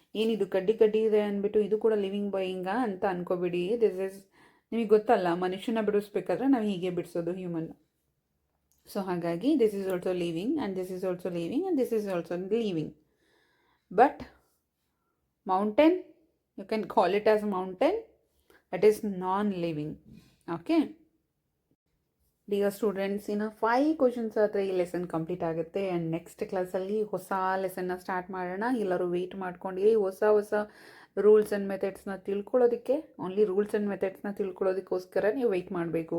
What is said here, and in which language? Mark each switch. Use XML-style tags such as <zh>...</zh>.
<kn>ಏನಿದು ಕಡ್ಡಿ ಇದೆ ಅಂದ್ಬಿಟ್ಟು ಇದು ಕೂಡ ಲಿವಿಂಗ್ ಬೀಯಿಂಗಾ ಅಂತ ಅನ್ಕೋಬಿಡಿ.</kn> <en>this is,</en> <kn>ನಿಮಗೆ ಗೊತ್ತಲ್ಲ, ಮನುಷ್ಯನ ಬಿಡಿಸ್ಬೇಕಾದ್ರೆ ನಾವು ಹೀಗೆ ಬಿಡಿಸೋದು ಹ್ಯೂಮನ್.</kn> <en>so</en> <kn>ಹಾಗಾಗಿ</kn> <en>This is also living and this is also living and this is also living. But mountain, you can call it as mountain, that is non-living. Okay, dear students, in 5 questions</en> <kn>ಹತ್ರ ಈ</kn> <en>lesson complete</en> <kn>ಆಗುತ್ತೆ.</kn> <en>and next</en> <kn>ಕ್ಲಾಸಲ್ಲಿ ಹೊಸ ಲೆಸನ್ನ start ಮಾಡೋಣ. ಎಲ್ಲರೂ weight ಮಾಡ್ಕೊಂಡಿರಿ. ಹೊಸ rules and ಮೆಥಡ್ಸ್ನ ತಿಳ್ಕೊಳ್ಳೋದಕ್ಕೆ, only rules and ಮೆಥಡ್ಸ್ನ ತಿಳ್ಕೊಳ್ಳೋದಕ್ಕೋಸ್ಕರ ನೀವು ವೆಯ್ಟ್ ಮಾಡಬೇಕು.</kn>